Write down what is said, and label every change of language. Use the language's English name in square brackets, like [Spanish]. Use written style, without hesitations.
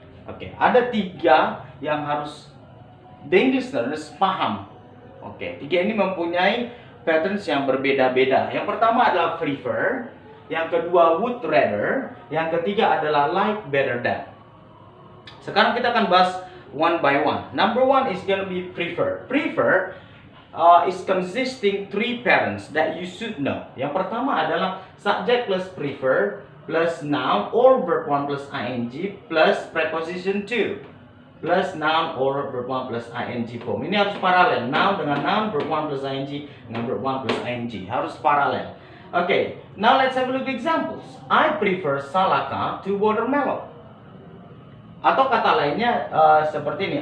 [Indonesian] Oke, ada 3 yang harus [English] the English learners [Indonesian] paham. Oke, 3 ini mempunyai patterns yang berbeda-beda. Yang pertama adalah prefer, yang kedua would rather, yang ketiga adalah like, better than. Sekarang kita akan bahas [English] one by one. Number 1 is gonna be prefer. Prefer is consisting 3 patterns that you should know. [Indonesian] Yang pertama adalah [English] subject plus prefer plus noun or verb 1 plus ing plus preposition to plus noun or verb 1 plus ing form. [Indonesian] Ini harus paralel. Noun dengan noun, verb 1 plus ing dengan verb 1 plus ing. Harus paralel. [English] Okay, now let's have a look at examples. I prefer salaka to watermelon. [Indonesian] Atau kata lainnya seperti ini.